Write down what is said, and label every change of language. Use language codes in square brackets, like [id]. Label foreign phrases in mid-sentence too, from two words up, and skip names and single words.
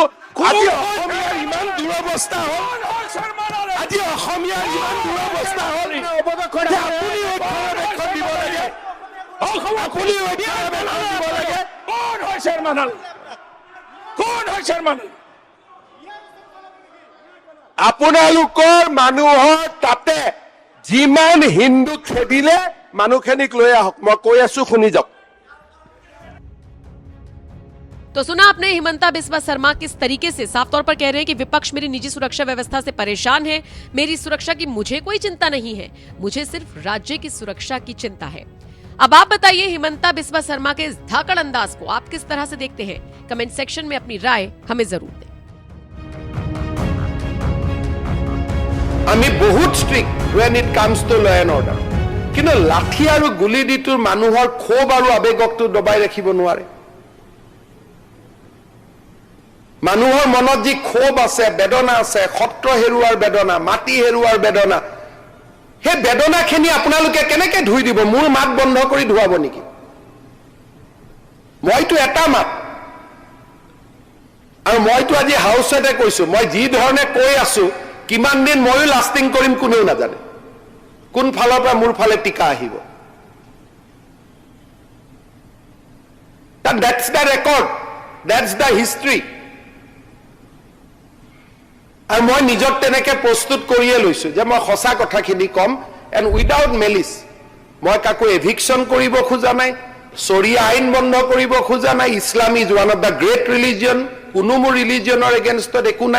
[as] আজি অসমীয়াৰ ইমান দুৰৱস্থা হ'ল, আজি অসমীয়াৰ ইমান দুৰৱস্থা হ'ল, আপুনি ৰক্ষণাবেক্ষণ দিব লাগে, আপুনি ৰক্ষণাবেক্ষণ দিব লাগে। কোন হয় চেয়াৰমেন আলী? কোন হয় চেয়াৰমেন আলী? আপোনালোকৰ মানুহৰ তাতে যিমান হিন্দু খেদিলে মানুহখিনিক লৈ আহক। মই কৈ আছো, শুনি যাওক। [hi] तो सुना आपने हिमंता बिस्वा शर्मा किस तरीके से साफ तौर पर कह रहे हैं कि विपक्ष मेरी निजी सुरक्षा व्यवस्था से परेशान है, मेरी सुरक्षा की मुझे कोई चिंता नहीं है, मुझे सिर्फ राज्य की सुरक्षा की चिंता है। अब आप बताइए, हिमंता बिस्वा शर्मा के इस धाकड़ अंदाज को आप किस तरह से देखते हैं? कमेंट सेक्शन में अपनी राय हमें जरूर दें। [as] আমি বহুত ষ্ট্ৰিক্ট [en] when it comes to law and order, [as] কিন্তু লাঠি আৰু গুলি দিটো মানুহৰ ক্ষোভ আৰু আবেগকটো দবাই ৰাখিব নোৱাৰে। মানুহৰ মনত যি ক্ষোভ আছে, বেদনা আছে, সত্ৰ হেৰুৱাৰ বেদনা, মাটি হেৰুৱাৰ বেদনা, সেই বেদনাখিনি আপোনালোকে কেনেকে ধুই দিব? মোৰ মাত বন্ধ কৰি ধুৱাব নেকি? মইতো এটা মাত, আৰু মইতো আজি হাউচতে কৈছো, মই যি ধৰণে কৈ আছো, কিমান দিন ময়ো লাষ্টিং কৰিম কোনেও নাজানে। কোন ফালৰ পৰা মোৰ ফালে টিকা আহিব? [en] That's the record, that's the history। [as] আৰু মই নিজক তেনেকে প্ৰস্তুত কৰিয়ে লৈছো যে মই সঁচা কথাখিনি কম, [en] and without malice [as] মই কাকো এভিকশ্যন কৰিব খোজা নাই, চৰিয়া আইন বন্ধ কৰিব খোজা নাই। [en] Islam is one of the great religion, [as] কোনো মোৰ ৰিলিজনৰ এগেইনষ্টত একো নাই।